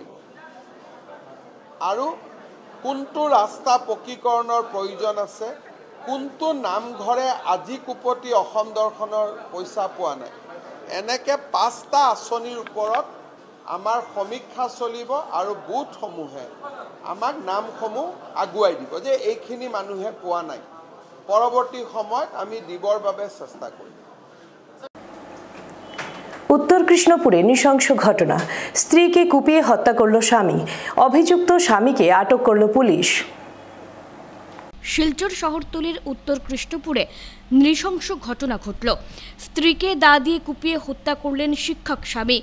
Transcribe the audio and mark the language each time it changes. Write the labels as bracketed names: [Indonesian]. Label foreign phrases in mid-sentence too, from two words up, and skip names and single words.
[Assamese] আৰু কোনটো ৰাস্তা পকীকৰণৰ প্ৰয়োজন আছে, কোনটো নামঘৰে আজি কোপতি অসম দৰ্শনৰ পইচা পোৱা নাই, এনেকৈ 5টা আঁচনিৰ ওপৰত আমাৰ সমীক্ষা চলিব আৰু বুথসমূহে আমাক নামসমূহ আগুৱাই দিব যে এইখিনি মানুহে পোৱা নাই, পৰৱৰ্তী সময়ত আমি দিবৰ বাবে চেষ্টা কৰিম। [Bangla] উত্তর কৃষ্ণপুরে নৃশংস ঘটনা, স্ত্রীকে কুপিয়ে হত্যা করল স্বামী, অভিযুক্ত স্বামীকে আটক করল পুলিশ। শিলচর শহরতলির উত্তর কৃষ্ণপুরে নৃশংস ঘটনা ঘটল। স্ত্রীকে দা দিয়ে কুপিয়ে হত্যা করলেন শিক্ষক স্বামী।